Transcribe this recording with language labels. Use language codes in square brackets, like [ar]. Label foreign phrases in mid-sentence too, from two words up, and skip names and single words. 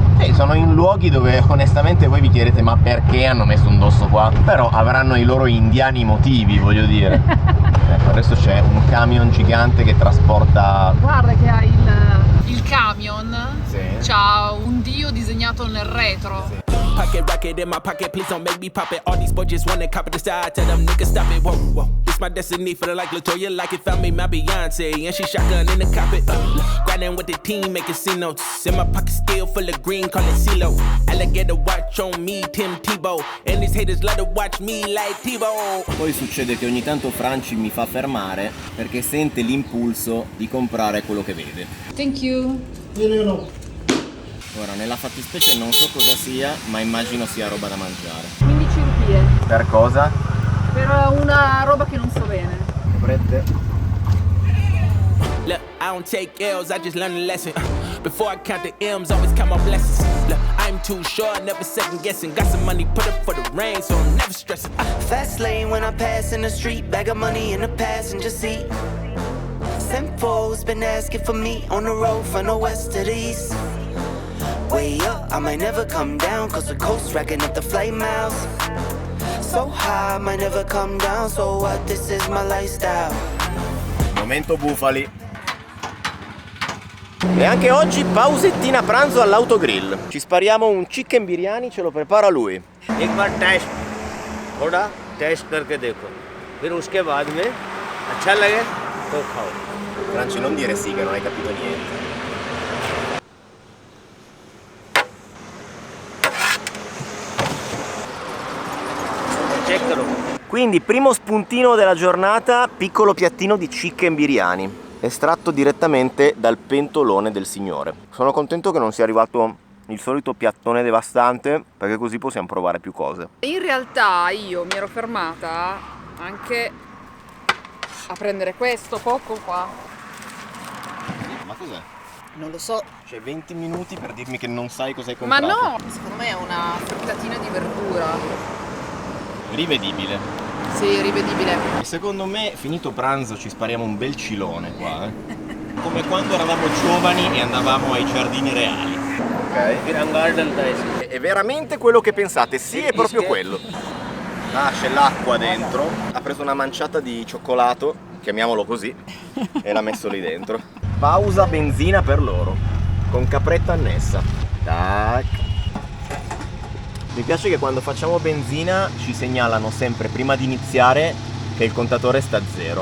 [it] sono in luoghi dove onestamente voi vi chiedete ma perché hanno messo un dosso qua? Però avranno i loro indiani motivi, voglio dire. Ecco, adesso c'è un camion gigante che trasporta... Guarda che ha il camion. Sì. C'ha un dio disegnato nel retro. [en] Pocket rocket in my pocket, please don't make me pop it. All these boys just wanna copy the style, tell them niggas stop it. Whoa, whoa, it's my destiny, feeling like Latoya, like it found me my Beyonce, and she shotgun in the cockpit. Grinding with the team, making C notes. In my pocket still full of green, call it CeeLo. Alligator watch on me, Tim Tebow, and these haters love to watch me like Tebow. [it] Poi succede che ogni tanto Franci mi fa fermare perché sente l'impulso di comprare quello che vede. [en] Thank you. [it] Ora, nella fattispecie non so cosa sia, ma immagino sia roba da mangiare. 15 rupie. Per cosa? Per una roba che non so bene. Brette? [en] Look, I don't take L's, I just learned a lesson. Before I count the M's, always count my blessings. Look, I'm too short, never second guessing. Got some money, put up for the rain, so I'm never stressing. Fast lane when I pass in the street, bag of money in the passenger seat. Simcoe's been asking for me on the road from the west to the east. Way up, I might never come down, cause the coast racking up the flight miles. So high, I might never come down, so what, this is my lifestyle. [it] Momento bufali. E anche oggi pausettina pranzo all'autogrill. Ci spariamo un [en] chicken biryani, [it] ce lo prepara lui. [hi] एक बार टेस्ट थोड़ा टेस्ट करके देखो, फिर उसके बाद में अच्छा लगे तो खाओ. [it] Franci, non dire sì che non hai capito niente. [hi] चेक करो. [it] Quindi primo spuntino della giornata, piccolo piattino di [en] chicken biryani, [it] estratto direttamente dal pentolone del signore. Sono contento che non sia arrivato il solito piattone devastante, perché così possiamo provare più cose. In realtà io mi ero fermata anche a prendere questo poco qua. Ma cos'è? Non lo so. C'è 20 minuti per dirmi che non sai cosa hai Ma comprato. no! Secondo me è una frittatina di verdura. Rivedibile. Sì, rivedibile. E secondo me, finito pranzo, ci spariamo un bel cilone qua, Come quando eravamo giovani e andavamo ai giardini reali. [hi] फिर अंगार डलता है इसमें. [it] È veramente quello che pensate, sì, è proprio quello. Ah, c'è l'acqua dentro. Ha preso una manciata di cioccolato, chiamiamolo così, e l'ha messo lì dentro. Pausa benzina per loro, con capretta annessa. Tac. Mi piace che quando facciamo benzina ci segnalano sempre prima di iniziare che il contatore sta a zero.